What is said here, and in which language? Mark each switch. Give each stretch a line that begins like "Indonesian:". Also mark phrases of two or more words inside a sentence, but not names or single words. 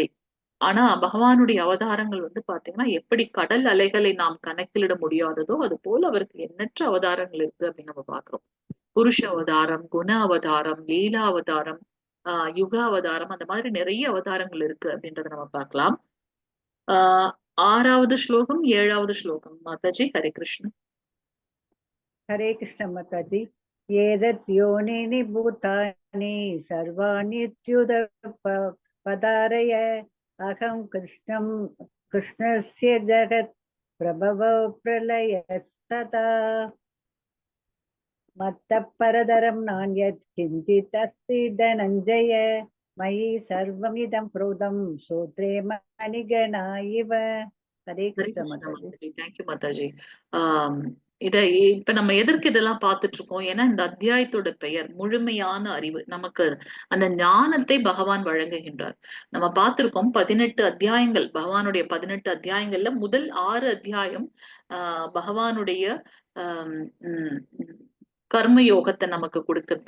Tamil: ஆனா பகவானுடைய அவதாரங்கள் வந்து பாத்தீங்கன்னா எப்படி கடல் அலைகளை நாம் கணக்கிலிட முடியாததோ அது போல அவருக்கு எண்ணற்ற அவதாரங்கள் இருக்கு அப்படின்னு நம்ம பாக்குறோம். புருஷ அவதாரம், குண அவதாரம், லீலா அவதாரம், யுக அவதாரம், அந்த மாதிரி நிறைய அவதாரங்கள் இருக்கு அப்படின்றத நம்ம பார்க்கலாம். 6வது ஸ்லோகம் 7வது ஸ்லோகம் மாதாஜி. ஹரே கிருஷ்ணன்.
Hindi: हरे कृष्ण माताजी.
Sanskrit: एतत् योनिनि भूतानि सर्वाण्युदपदारय अहं कृष्णस्य जगत् प्रभवो प्रलयस्तथा मत्तः परतरं नान्यत् किञ्चित् अस्ति धनञ्जय मयि सर्वमिदं प्रोतं सूत्रे मणिगणा इव.
Hindi: हरे कृष्ण माताजी.
Tamil: தேங்க்யூ மாதாஜி. இத இப்ப நம்ம எதற்கு இதெல்லாம் பார்த்துட்டு இருக்கோம்? ஏன்னா இந்த அத்தியாயத்தோட பெயர் முழுமையான அறிவு. நமக்கு அந்த ஞானத்தை பகவான் வழங்குகின்றார். நம்ம பார்த்திருக்கோம் 18 அத்தியாயங்கள், பகவானுடைய 18 அத்தியாயங்கள்ல முதல் 6 அத்தியாயம் பகவானுடைய ஆஹ் உம் கர்ம யோகத்தை நமக்கு கொடுக்குது.